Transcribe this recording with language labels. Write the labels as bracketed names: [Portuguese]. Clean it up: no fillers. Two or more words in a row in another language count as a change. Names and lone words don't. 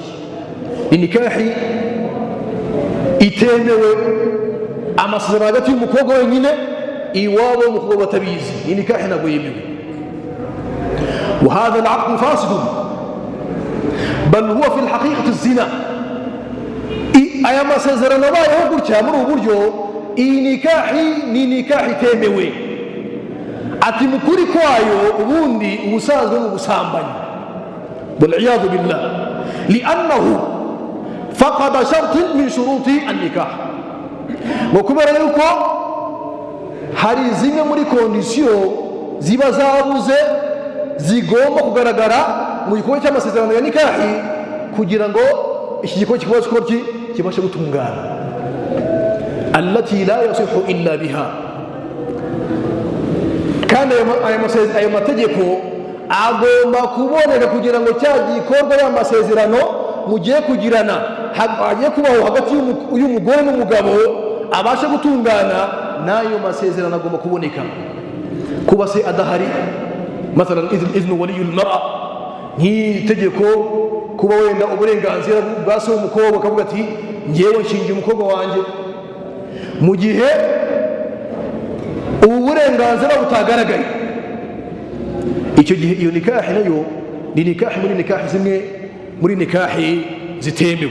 [Kinyarwanda] ni nikahi itemewe, amasezerano hagati y'umukobwa wenyine iwabo w'umukobwa batabizi. iyi nikahi ntabwo yemewe. [Arabic] وهذا العقد فاسد بل هو في الحقيقة الزنا. [Kinyarwanda] aya masezerano abayeho gutya muri ubu buryo, iyi nikahi ni nikahi itemewe. ati mukuri kwayo ubundi ubusanzwe n'ubusambanyi, [Arabic] والعياذ بالله، لأنه فقد شرط من شروط النكاح. [Kinyarwanda] وكبر yuko hari zimwe muri kondisiyo ziba zabuze zigomba kugaragara mu gikorwa cy'amasezerano ya nikahi kugira ngo iki gikorwa kibashe gutungana. [Arabic] التي لا يصح إلا بها. [Kinyarwanda] kandi ayo mategeko agomba kuboneka kugira ngo cya gikorwa y'amasezerano mugiye kugirana hagiye kubaho hagati y'umugore n'umugabo abashe gutungana, n'ayo masezerano agomba kuboneka. kuba se adahari, [Arabic] مثلا إذن ولي المرأة [Kinyarwanda] nk'itegeko kuba wenda uburenganzira bwa se w'umukobwa akavuga ati ngewe nshingiye umukobwa wanjye, mu gihe ubu burenganzira butagaragaye, icyo gihe iyo nikahi nayo ni nikahi muri nikahi zimwe muri nikahi zitemewe.